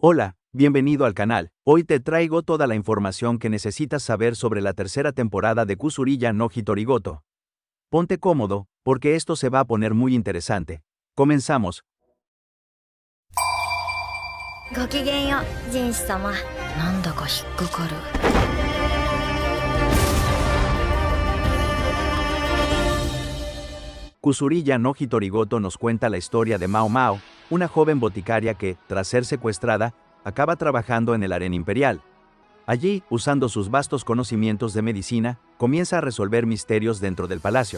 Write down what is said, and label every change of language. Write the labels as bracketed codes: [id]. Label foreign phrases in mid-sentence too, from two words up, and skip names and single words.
[es] Hola, bienvenido al canal. Hoy te traigo toda la información que necesitas saber sobre la tercera temporada de Kusuriya no Hitorigoto. Ponte cómodo, porque esto se va a poner muy interesante. Comenzamos. [ja] ごきげんよう、ジンシ様。なんだか引っかかる。 [es] Kusuriya no Hitorigoto nos cuenta la historia de Mao Mao, una joven boticaria que, tras ser secuestrada, acaba trabajando en el harén imperial. Allí, usando sus vastos conocimientos de medicina, comienza a resolver misterios dentro del palacio.